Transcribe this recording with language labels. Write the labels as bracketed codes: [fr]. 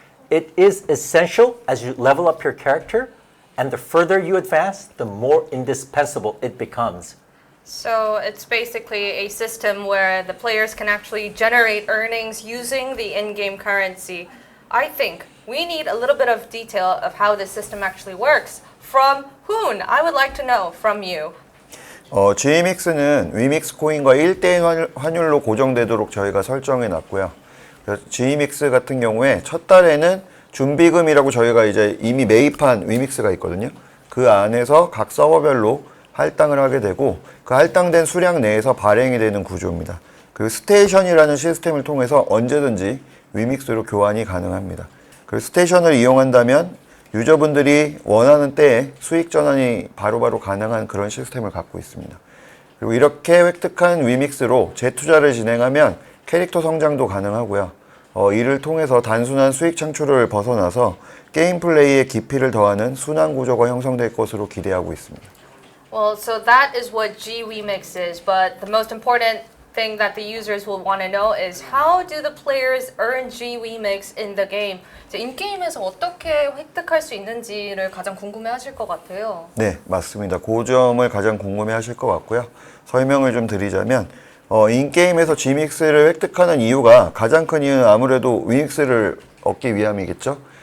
[en] It is essential as you level up your character, and the further you advance, the more indispensable it becomes. So it's basically a system where the players can actually generate earnings using the in-game currency. I think we need a little bit of detail of how this system actually works. From Hoon, I would like to know from you. [ko] GMX는 위믹스 코인과 1대1 환율로 고정되도록 저희가 설정해 놨고요. GMX 같은 경우에 첫 달에는 준비금이라고 저희가 이제 이미 매입한 위믹스가 있거든요. 그 안에서 각 서버별로 할당을 하게 되고 그 할당된 수량 내에서 발행이 되는 구조입니다. 그리고 스테이션이라는 시스템을 통해서 언제든지 위믹스로 교환이 가능합니다. 그리고 스테이션을 이용한다면 유저분들이 원하는 때에 수익 전환이 바로바로 가능한 그런 시스템을 갖고 있습니다. 그리고 이렇게 획득한 위믹스로 재투자를 진행하면 캐릭터 성장도 가능하고요. 이를 통해서 단순한 수익 창출을 벗어나서 게임 플레이의 깊이를 더하는 순환 구조가 형성될 것으로 기대하고 있습니다. [en] Well, so that is what GWEMIX is, but the most important thing that the users will want to know is how do the players earn GWEMIX in the game? [ko] 인게임에서 어떻게 획득할 수 있는지를 가장 궁금해하실 것 같아요. 네, 맞습니다. 그 점을 가장 궁금해하실 것 같고요. 설명을 좀 드리자면 인게임에서 GMX를 획득하는 이유가 가장 큰 이유는 아무래도 위믹스를 얻기 위함이겠죠.